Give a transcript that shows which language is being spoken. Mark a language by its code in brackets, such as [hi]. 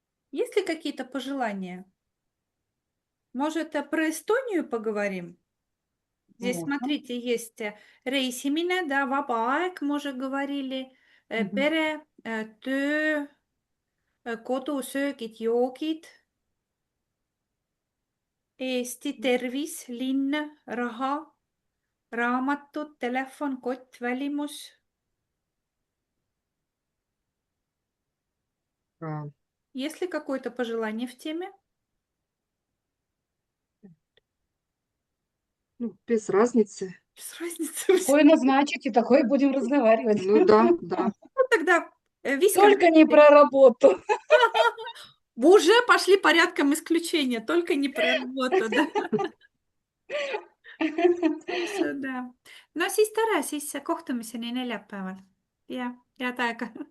[ru] Есть ли какие-то пожелания? Может, про Эстонию поговорим? Здесь, Можно. смотрите, есть reisimine, да, vaba aeg, мы уже говорили, Мгм. [et] pere, töö, kodusöögid, joogid, Eesti, tervis, linn, raha, raamatud, telefon, kott, välimus. [ru] А, Есть ли какое-то пожелание в теме? Ну, без разницы. Без разницы. Какое назначите, такое будем разговаривать. Ну да, да. Ну, тогда Виска, Только не про работу. уже пошли порядком исключения, только не про работу, да. Хорошо, да. [et] No siis tore, siis kohtumiseni neljapäeval. Ja head aega.